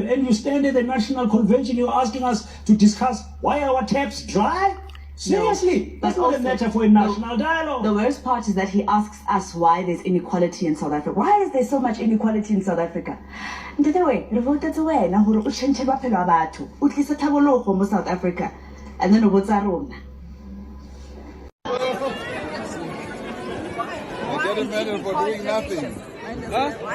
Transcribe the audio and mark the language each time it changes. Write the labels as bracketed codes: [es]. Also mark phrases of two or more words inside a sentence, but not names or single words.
[en] And you stand at the national convention, you're asking us to discuss why our taps dry? Seriously, no, that's not a matter for a national dialogue. The worst part is that he asks us why there's inequality in South Africa. Why is there so much inequality in South Africa? [st] Re [en] voted away [st] na hore o change maphelo a batho. O tlisa thabologo mo South Africa. [en] And then [st] o botsa rona. [en] You get a medal for doing nothing. Huh?